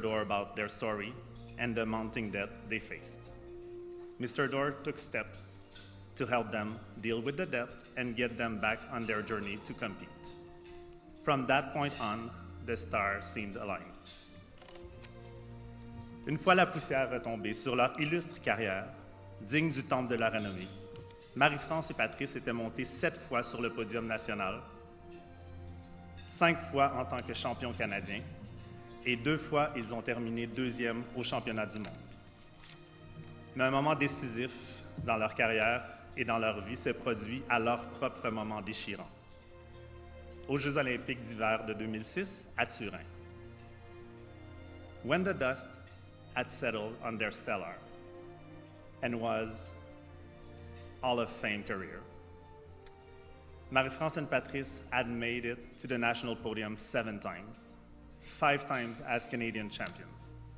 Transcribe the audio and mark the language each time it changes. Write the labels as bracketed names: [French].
[English] Dorr about their story and the mounting debt they faced. Mr. Dorr took steps to help them deal with the debt and get them back on their journey to compete. From that point on, the stars seemed aligned. [French] Une fois la poussière retombée sur leur illustre carrière, digne du temple de la renommée, Marie-France et Patrice étaient montés 7 fois sur le podium national, 5 fois en tant que champions canadiens, et 2 fois ils ont terminé 2e au championnat du monde. Mais un moment décisif dans leur carrière et dans leur vie s'est produit à leur propre moment déchirant, aux Jeux olympiques d'hiver de 2006 à Turin. [English] When the dust had settled on their stellar and was Hall of Fame career, Marie-France and Patrice had made it to the national podium 7 times, 5 times as Canadian champions.